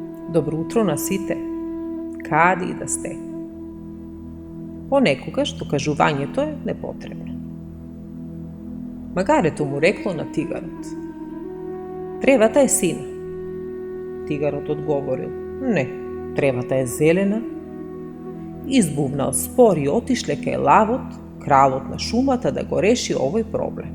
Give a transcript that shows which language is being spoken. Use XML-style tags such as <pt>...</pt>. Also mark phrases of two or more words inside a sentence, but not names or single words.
<mk>Dobro utro na sите, kad i da ste. Ponekogаш dokazovanjето je nepotrebno. Магарето му рекло на тигарот: "Тревата е сина." Тигарот одговорил: "Не, тревата е зелена." Избувнал спор и отишле кај лавот, кралот на шумата, да го реши овој проблем.</mk>